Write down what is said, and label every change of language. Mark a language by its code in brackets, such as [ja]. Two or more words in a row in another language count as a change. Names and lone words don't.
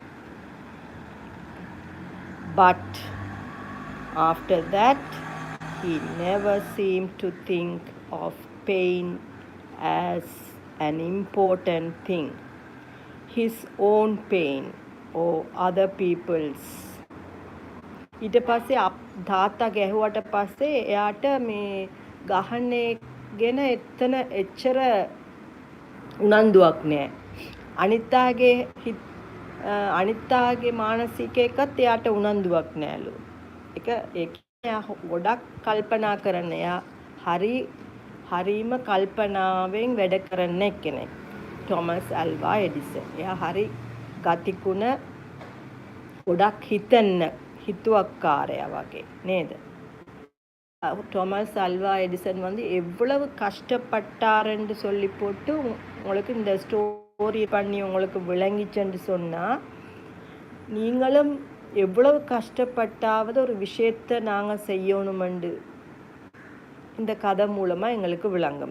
[en] But after that, he never seemed to think of pain as an important thing. His own pain or other people's. [si] ඊට පස්සේ තාත්තා ගැහුවට පස්සේ එයාට මේ ගහන්නේ ගැන එතන එච්චර උනන්දුවක් නෑ. අනිත්තාගේ මානසික එකත් එයාට උනන්දුවක් නෑලු. ඒක එයා ගොඩක් කල්පනා කරන. එයා හරීම කල්පනාවෙන් වැඩ කරන කෙනෙක්. Thomas Alva Edison. එයා හරි ගතිකුණ ගොඩක් හිතුවක්කාරයා වගේ නේද? [ta] Thomas Alva Edison வந்து எவ்வளவு கஷ்டப்பட்டாருன்னு சொல்லி போட்டு உங்களுக்கு இந்த ஸ்டோரி பண்ணி உங்களுக்கு விளங்கிச்சுன்னு சொன்னா நீங்களும் எவ்வளவு கஷ்டப்பட்டாவது ஒரு விஷயத்தை நாங்கள் செய்யணுமெண்டு இந்த கதை மூலமாக எங்களுக்கு விளங்கும்.